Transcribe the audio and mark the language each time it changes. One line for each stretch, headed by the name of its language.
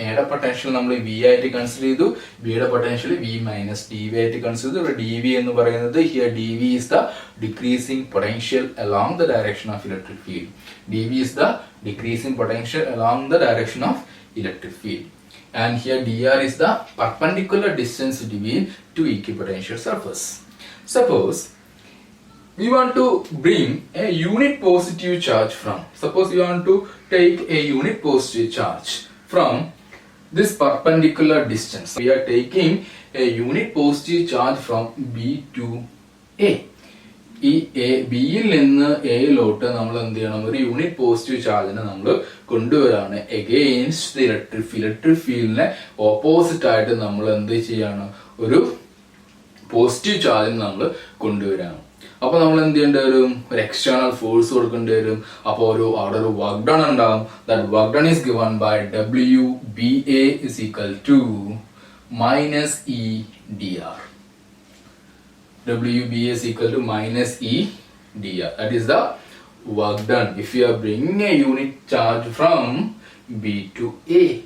Malayalam: എയുടെ പൊട്ടൻഷ്യൽ നമ്മൾ വി ആയിട്ട് കൺസിഡർ ചെയ്തു. ബിയുടെ potential V minus D V ആയിട്ട് കൺസിഡർ ചെയ്തു. ഇവിടെ ഡി വി എന്ന് പറയുന്നത്
English: Here D V is the decreasing potential along the direction of electric field. dV is the decreasing potential along the direction of electric field. And here dr is the perpendicular distance between two equipotential surface. Suppose we want to bring a unit positive charge from, suppose we want to take a unit positive charge from this perpendicular distance. We are taking a unit positive charge from B to A.
Malayalam: ഈ ബിയിൽ നിന്ന് എയിലോട്ട് നമ്മൾ എന്ത് ചെയ്യണം? ഒരു unit positive ചാർജിനെ നമ്മൾ കൊണ്ടുവരാണ് against the electric ഫീൽഡിനെ ഓപ്പോസിറ്റ് ആയിട്ട് നമ്മൾ എന്ത് ചെയ്യാണ്? ഒരു പോസിറ്റീവ് ചാർജിനെ നമ്മൾ കൊണ്ടുവരാണ്. അപ്പൊ നമ്മൾ എന്ത് ചെയ്യേണ്ടി വരും? ഒരു എക്സ്റ്റേണൽ ഫോഴ്സ് കൊടുക്കേണ്ടി വരും. അപ്പോൾ അവിടെ ഒരു വർക്ക് ഡൺ ഉണ്ടാവും.
English: That work done is given by WBA is equal to minus E dr. WBA is equal to minus E dr. That is the work done if you are bringing a unit charge from B to A.